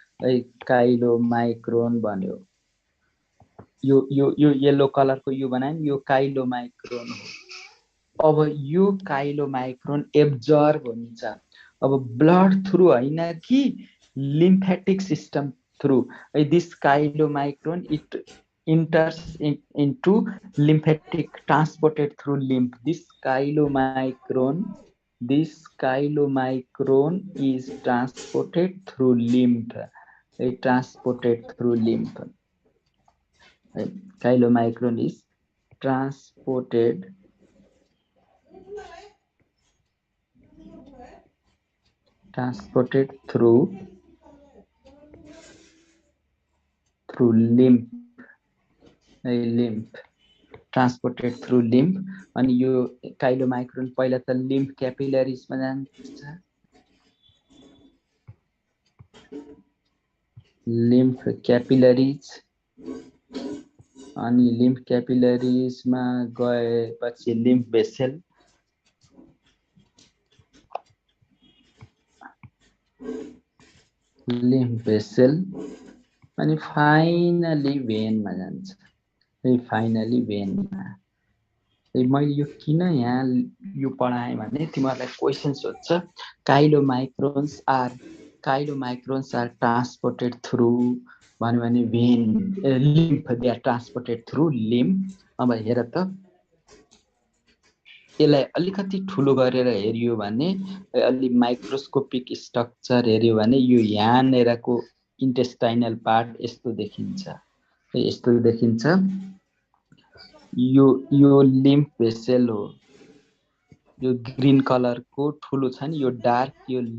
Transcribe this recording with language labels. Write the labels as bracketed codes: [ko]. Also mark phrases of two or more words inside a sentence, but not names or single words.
[ne] यो येलो कलरको यो बनायो नि यो काइलोमाइक्रोन हो अब यो काइलोमाइक्रोन एब्जर्ब हुन्छ अब [en] blood through [ne] हैन कि [en] lymphatic system through this chylomicron it enters into lymphatic transported through lymph this chylomicron is transported through lymph chylomicron is transported through lymph transported through lymph [ne] अनि यो काइलोमाइक्रोन पहिला त [en] lymph capillaries [ne] मा जान्छ [en] lymph capillaries अनि lymph capillaries [ne] मा गएपछि [en] lymph vessel अनि [ne] फाइनली vein मा जान्छ फाइनली vein मा मैले यो किन यहाँ यो पढाएँ भने तिमीहरुलाई क्वेशन सोध्छ [en] chylomicrons are transported through [ne] भन्यो भने [en] vein lymph they are transported through lymph [ne] अब हेर त यसलाई अलिकति ठुलो गरेर हेरियो भने अलि [en] microscopic structure [ne] हेरियो भने यो यहाँनेरको [en] intestinal part [ne] यस्तो देखिन्छ यो [en] lymph vessel [ne] हो यो [en] green color [ne] को ठुलो छ नि यो डार्क यो